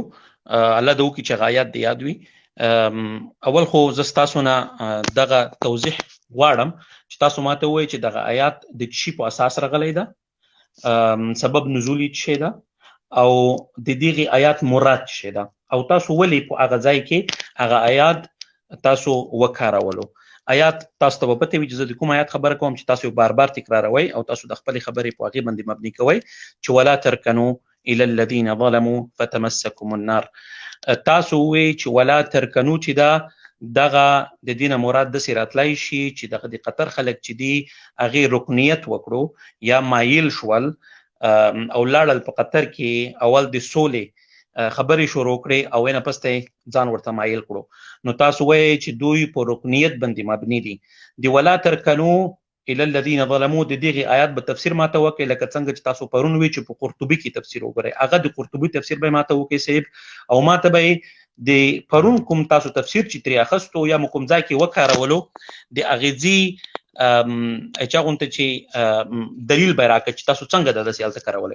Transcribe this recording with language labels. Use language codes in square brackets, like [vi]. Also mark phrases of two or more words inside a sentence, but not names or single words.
[ps] الله دې وکړي چې هغه آیات دې یاد وي. اول خو زه ستاسو نه دغه توضیح غواړم چې تاسو ماته ووایئ چې دغه آیات د څه شي په اساس راغلی ده، سبب نزول یې څه شی ده او د دغې آیات مراد څه شی ده او تاسو ولې په هغه ځای کې هغه آیات تاسو وکارولو. آیات تاسو ته به پته وي چې زه د کوم آیات خبره کوم چې تاسو بار بار تکراروئ او تاسو د خپلې خبرې په هغې باندې مبني کوئ چې [ar] ولا ترکنو الى الذين ظلموا فتمسكم النار. [ps] تاسو وی چې [ar] ولا ترکنو [ps] چې دغه د دینه مراد داسې راتلی شي چې دغه د قطر خلک چې دي هغې رکنیت وکړو یا مایل شول او لاړل په قطر کې اول د سولې خبرې شروع کړې او نه پس ته ځان ورته مایل کړو. نو تاسو وایئ چې دوی په رکنیت باندې مبني دي. د [ar] ولا ترکنو الى الذين ظلموا [ps] د دغه آیات به تفسیر ماته وکړي لکه څنګه چې تاسو پرون وی چې په قرطبي کې تفسیر وګورئ هغه د قرطبي تفسیر به ماته وکړي صاحب او ماته به د پرون کوم تاسو تفسیر چې ترې اخستو یا کوم ځای کې وکارولو د اغیزي اچا غونته چې دلیل به راکړي چې تاسو څنګه د داسې حالت کارولای